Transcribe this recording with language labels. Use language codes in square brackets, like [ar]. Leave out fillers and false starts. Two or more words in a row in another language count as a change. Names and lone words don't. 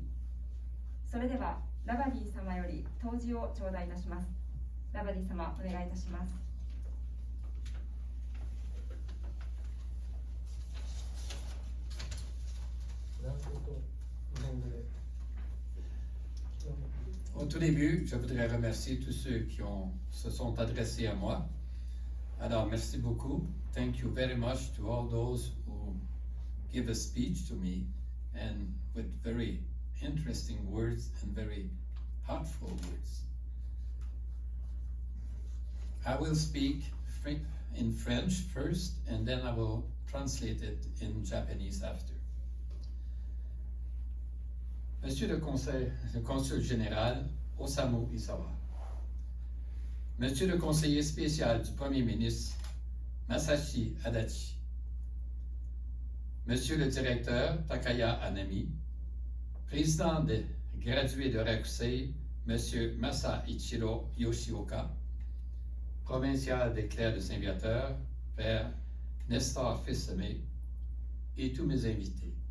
[ja] それでは、ラバディ様より答辞を頂戴いたします。ラバディ様、お願いいたします。 [fr] Au tout début, je voudrais remercier tous ceux qui se sont adressés à moi. Alors, merci beaucoup. [en] Thank you very much to all those who give a speech to me and with very interesting words and very heartful words. I will speak in French first and then I will translate it in Japanese after. [fr] Monsieur le consul général Osamu Isawa, Monsieur le conseiller spécial du Premier ministre Masashi Adachi, Monsieur le directeur Takaya Anami, Président des gradués de Rakusei, Monsieur Masaichiro Yoshioka, Provincial des clercs de Saint-Viateur, Père Nestor Fils-Aimé, et tous mes invités.